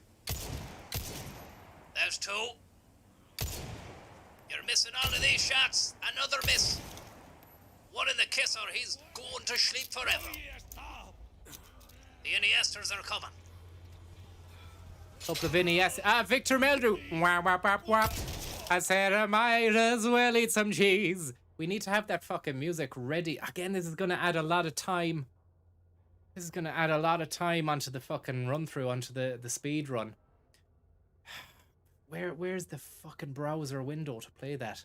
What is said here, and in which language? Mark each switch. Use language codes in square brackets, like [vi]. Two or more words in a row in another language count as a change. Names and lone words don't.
[en] There's two. You're missing all of these shots. Another miss. One in the kisser. He's going to sleep forever. The Iniesters are coming. Couple of Iniesta. Victor Meldrew. Wap, wap, wap, wap. I said I might as well eat some cheese. We need to have that fucking music ready. Again, this is going to add a lot of time. This is going to add a lot of time onto the fucking run through, onto the speed run. Where's the fucking browser window to play that?